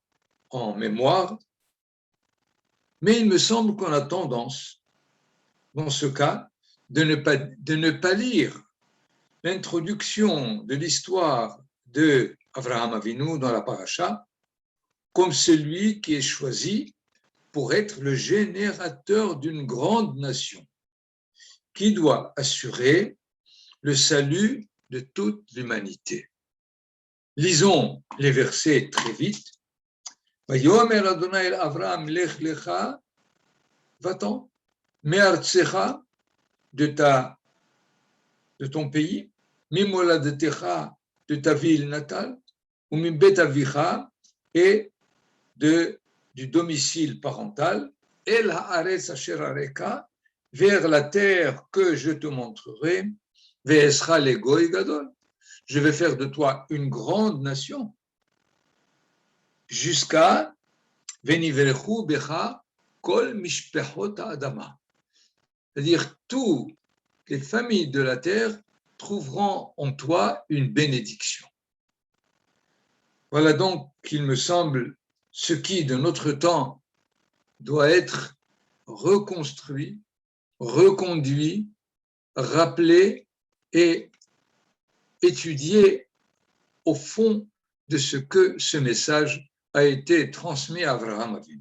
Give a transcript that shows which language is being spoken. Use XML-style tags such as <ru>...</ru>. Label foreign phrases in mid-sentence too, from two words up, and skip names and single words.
<fr>mémoire, mais il me semble qu'on a tendance, dans ce cas, de ne pas lire l'introduction de l'histoire de Avraham Avinu dans la paracha comme celui qui est choisi pour être le générateur d'une grande nation qui doit assurer le salut de toute l'humanité. Lisons les versets très vite.</fr> <he>ויאמר אדני אל אברהם לך לך,</he> <fr>va-t'en, me'artsecha, de ton pays, mimoladetecha, de ta ville natale,</fr> <he>ומבית אביך,</he> <fr>et du domicile parental,</fr> <he>אל הארץ אשר אראך,</he> <fr>vers la terre que je te montrerai,</fr> <he>ואעשך לגוי גדול,</he> <fr>je vais faire de toi une grande nation,</fr> <he>jusqu'à ונברכו בך כל משפחות האדמה,</he> <fr>c'est-à-dire toutes les familles de la terre trouveront en toi une bénédiction. Voilà donc qu'il me semble ce qui de notre temps doit être reconstruit, reconduit, rappelé et étudié au fond de ce que ce message a été transmis à Avraham Avinu.</fr>